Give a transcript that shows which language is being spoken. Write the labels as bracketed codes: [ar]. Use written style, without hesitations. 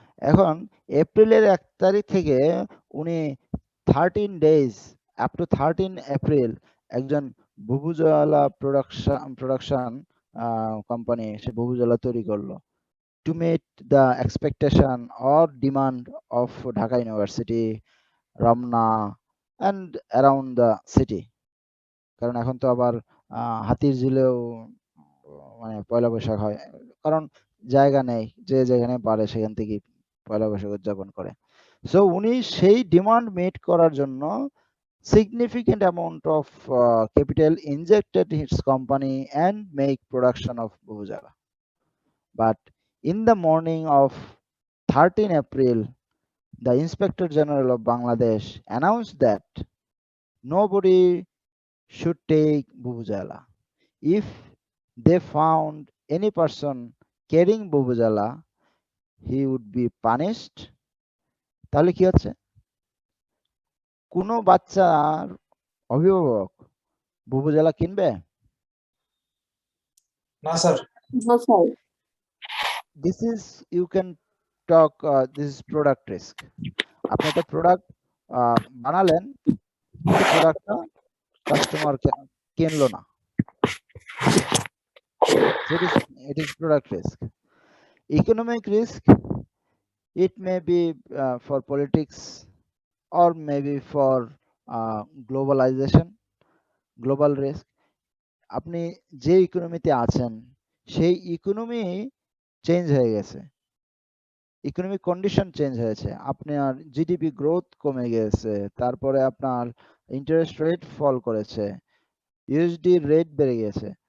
[bn] এখন এপ্রিলের 1 তারিখ থেকে উনি 13 ডেজ আপ টু 13 এপ্রিল একজন ভুবুজলা প্রোডাকশন কোম্পানি সে ভুবুজলা তৈরি করলো [en] To meet the expectation or demand of Dhaka university, Ramna and around the city. [bn] কারণ এখন তো আবার হাতির ঝিলেও মানে পয়লা বৈশাখ হয়, কারণ জায়গা নেই, যে যেখানে পারে সেখান থেকে পয়লা বৈশাখ উদযাপন করে। [en] so [bn] উনি সেই ডিমান্ড মিট করার জন্য [en] significant amount of capital injected in his company and make production of Bhujala. But in the morning of 13 April, the Inspector General of Bangladesh announced that nobody should take Bhujala. If they found any person carrying Bhujala, he would be punished. [bn] তাহলে কি হচ্ছে, কোনো বাচ্চার অভিভাবক ভুবুজলা কিনবে? না sir. না sir. [en] This is, you can talk, this is product risk. [bn] আপনি একটা প্রোডাক্ট বানালেন, কিন্তু প্রোডাক্টটা কাস্টমার কিনলো না। [en] So it is product risk. Economic risk, it may be for politics or maybe for globalization, global risk. [bn] আপনি যে ইকোনমিতে আছেন সেই ইকোনমি চেঞ্জ হয়ে গেছে, ইকোনমিক কন্ডিশন চেঞ্জ হয়েছে, আপনার জিডিপি গ্রোথ কমে গেছে, তারপরে আপনার ইন্টারেস্ট রেট ফল করেছে, ইউএসডি রেট বেড়ে গেছে।